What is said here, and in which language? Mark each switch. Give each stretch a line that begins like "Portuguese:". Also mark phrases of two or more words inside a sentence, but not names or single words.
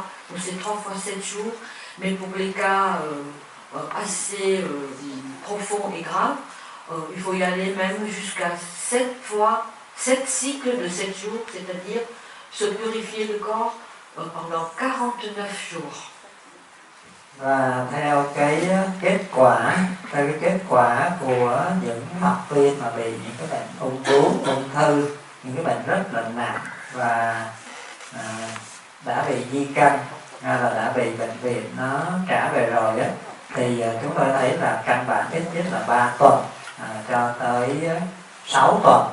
French: Donc c'est 3 fois 7 jours, mais pour les cas assez profonds et graves, il faut y aller même jusqu'à 7 cycles de 7 jours, c'est-à-dire se purifier le corps pendant 49 jours.
Vietnamese: Và theo cái kết quả của những học viên mà bị những cái bệnh ung bướu, ung thư, những cái bệnh rất là nặng và đã bị di căn, là đã bị bệnh viện nó trả về rồi á, thì chúng tôi thấy là căn bản ít nhất là 3 tuần cho tới 6 tuần.